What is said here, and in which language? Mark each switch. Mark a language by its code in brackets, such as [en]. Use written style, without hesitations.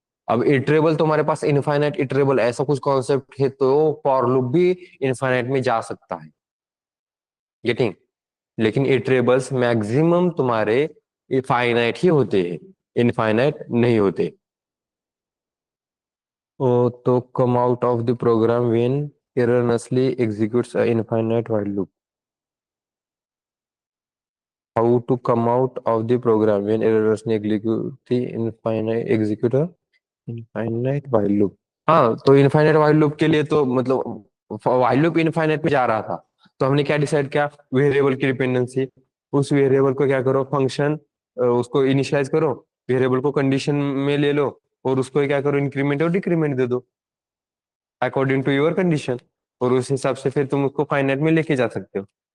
[hi] अब इटरेबल तुम्हारे पास infinite iterable ऐसा कुछ कॉन्सेप्ट है, तो फॉर लूप भी इनफाइनाइट में जा सकता है, गेटिंग? लेकिन इटरेबल्स मैक्सिमम तुम्हारे फाइनाइट ही होते हैं, इनफाइनाइट नहीं होते। [en] Oh, to come out of the program when erroneously executes an infinite while loop. How to come out of the program when erroneously execute a infinite while loop? [hi] हाँ, तो infinite while loop के लिए तो मतलब while loop infinite में जा रहा था, तो हमने क्या डिसाइड किया, वेरिएबल की डिपेंडेंसी। उस वेरिएबल को क्या करो, फंक्शन उसको इनिशियलाइज करो, वेरिएबल को कंडीशन में ले लो, और उसको क्या करो, इंक्रीमेंट और डिक्रीमेंट दे दो [en] according to your condition, [hi] और उस हिसाब से फिर तुम उसको फाइनाइट में लेके जा सकते हो।